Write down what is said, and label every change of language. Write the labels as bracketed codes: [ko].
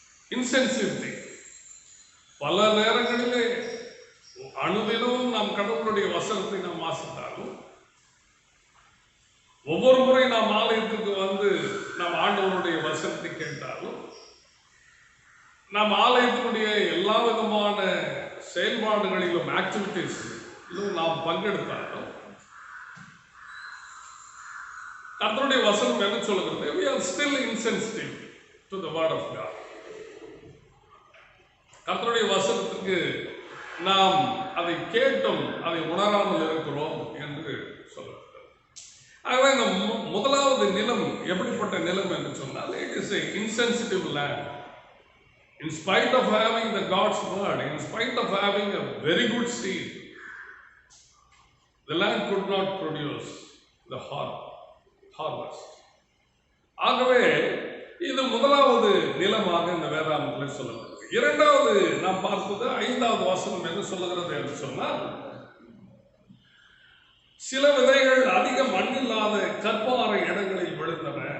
[ta] Insensitivity பல நேரங்களிலே அனுதினமும் நாம் கடவுளுடைய வசனத்தை நாம் வாசித்தாலும், ஒவ்வொரு முறை நாம் ஆலயத்துக்கு வந்து நாம் ஆண்டவருடைய வசனத்தை கேட்டாலும், நாம் ஆலயத்தினுடைய எல்லா விதமான செயல்பாடுகளிலும் ஆக்டிவிட்டிஸ் நாம் பங்கெடுத்தாலும், கர்த்தருடைய வசனம் என்ன சொல்லுகிறது? [en] We are still insensitive to the word of God. [ta] கர்த்தருடைய வசனத்துக்கு நாம் அதை கேட்டும் அதை உணராமல் இருக்கிறோம் என்று சொல்லுகிறது. ஆகவே இந்த முதலாவது நிலம் எப்படிப்பட்ட நிலம் என்று சொன்னால், [en] it is a insensitive land. In spite of having the God's word, in spite of having a very good seed, the land could not produce the harvest. [ta] ஆகவே இது முதலாவது நிலமாக இந்த வேதாகமத்தில் சொல்லப்படுகிறது. இரண்டாவது நாம் பார்ப்பது 5வது வசனம் என்ன சொல்லுகிறது என்று சொன்னால், சில விதைகள் அதிக மண்ணில்லாத கற்பாறை இடங்களில் விழுந்தன.